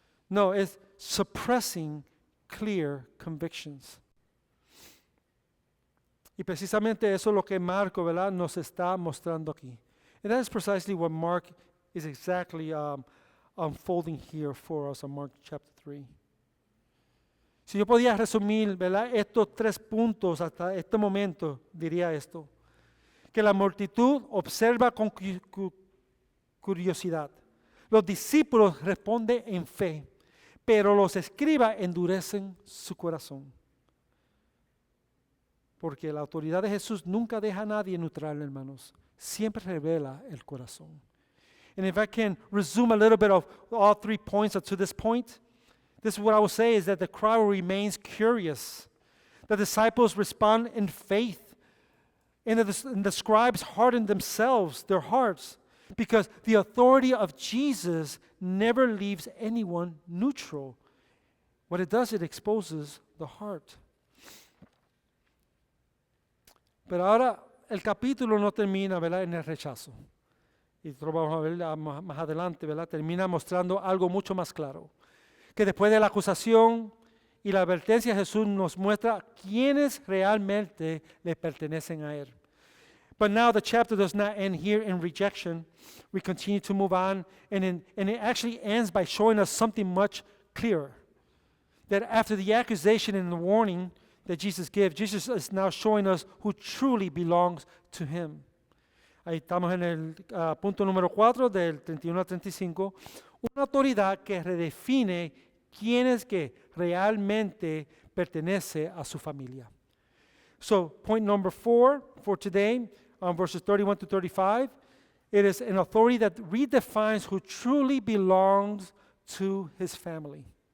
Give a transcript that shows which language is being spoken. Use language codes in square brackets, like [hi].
[en] No, it's suppressing clear convictions. [es] Y precisamente eso es lo que Marco, ¿verdad?, nos está mostrando aquí. [en] And that is precisely what Mark is exactly unfolding here for us in Mark chapter 3. [es] Si yo podía resumir, ¿verdad?, estos 3 puntos hasta este momento, diría esto: que la multitud observa con curiosidad. Los discípulos responden en fe, pero los escribas endurecen su corazón. Porque la autoridad de Jesús nunca deja a nadie neutral, hermanos. Siempre revela el corazón. [en] And if I can resume a little bit of all 3 points up to this point, this is what I will say is that the crowd remains curious. The disciples respond in faith. And the scribes harden themselves, their hearts, because the authority of Jesus never leaves anyone neutral. What it does, it exposes the heart. [es] Pero ahora el capítulo no termina, ¿verdad?, en el rechazo. Y lo vamos a ver más adelante, ¿verdad? Termina mostrando algo mucho más claro. Que después de la acusación y la advertencia, Jesús nos muestra quiénes realmente le pertenecen a Él. [en] But now the chapter does not end here in rejection. We continue to move on, and it actually ends by showing us something much clearer. That after the accusation and the warning that Jesus gives, Jesus is now showing us who truly belongs to Him. [es] Ahí estamos en el punto número 4 del 31 al 35. Una autoridad que redefine quién es que realmente pertenece a su familia. [en] So, point number 4 for today, verses 31 to 35, it is an authority that redefines who truly belongs to His family.